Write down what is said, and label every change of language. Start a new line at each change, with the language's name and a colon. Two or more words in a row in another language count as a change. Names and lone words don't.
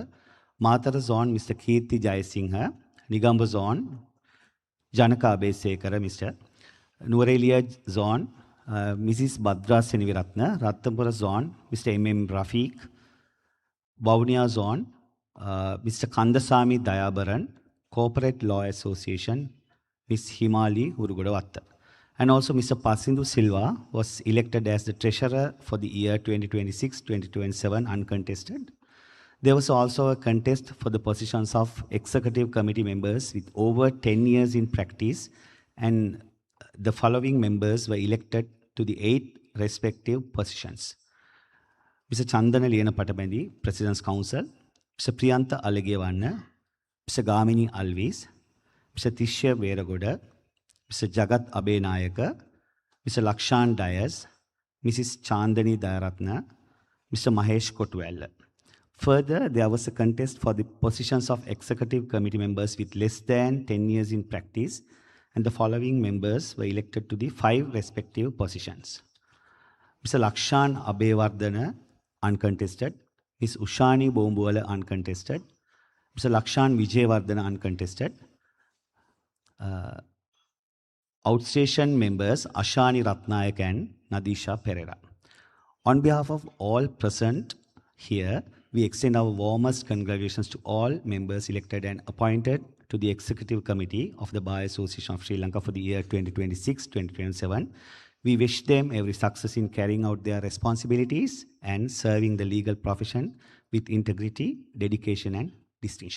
English: Matara Zone, Mr. Kirti Jayasinghe. Nigamba Zone, Janaka Abesekara, Mr. Nuwarelia Zone, Mrs. Badra Seniviratna. Rattanpura Zone, Mr. M.M. Rafiq. Vavuniya Zone, Mr. Kandasamy Dayabaran. Corporate Law Association, Ms. Himali Urugudavatta. And also Mr. Pasindu Silva was elected as the Treasurer for the year 2026-2027 uncontested. There was also a contest for the positions of Executive Committee members with over 10 years in practice, and the following members were elected to the 8 respective positions. Mr. Chandana Lena Patabandi, President's Council. Mr. Priyantha Alagewanna. Mr. Gamini Alvis, Mr. Tishya Veragoda, Mr. Jagat Abenayaka, Mr. Lakshan Dias, Mrs. Chandani Dayaratna, Mr. Mahesh Kotwell. Further, there was a contest for the positions of Executive Committee members with less than 10 years in practice, and the following members were elected to the 5 respective positions. Mr. Lakshan Abewardana, uncontested. Ms. Ushani Bombuwala, uncontested. Mr. Lakshan Vijayawardena, uncontested. Outstation members Ashani Ratnayak and Nadisha Pereira. On behalf of all present here, we extend our warmest congratulations to all members elected and appointed to the Executive Committee of the Bar Association of Sri Lanka for the year 2026-2027. We wish them every success in carrying out their responsibilities and serving the legal profession with integrity, dedication, and distinction.